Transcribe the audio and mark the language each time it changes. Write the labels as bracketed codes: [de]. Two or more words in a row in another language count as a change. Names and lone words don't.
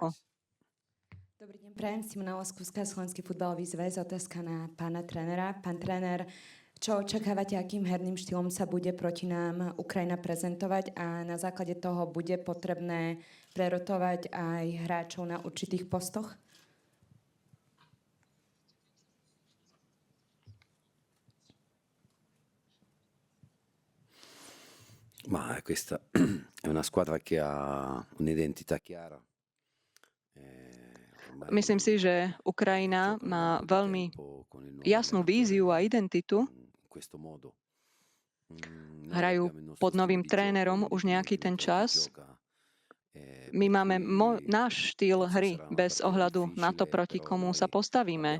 [sk] Dobrý deň, prajem. Simona Laskúska, Slovenský futbalový zväz. Otázka na pána trénera. Pán tréner, čo očakávate, akým herným štýlom sa bude proti nám Ukrajina prezentovať a na základe toho bude potrebné prerotovať aj hráčov na určitých postoch? [it] Ma questa è una squadra che ha un'identità chiara. [sk] Myslím si, že Ukrajina má veľmi jasnú víziu a identitu. Hrajú pod novým trénerom už nejaký ten čas. My máme náš štýl hry bez ohľadu na to, proti komu sa postavíme.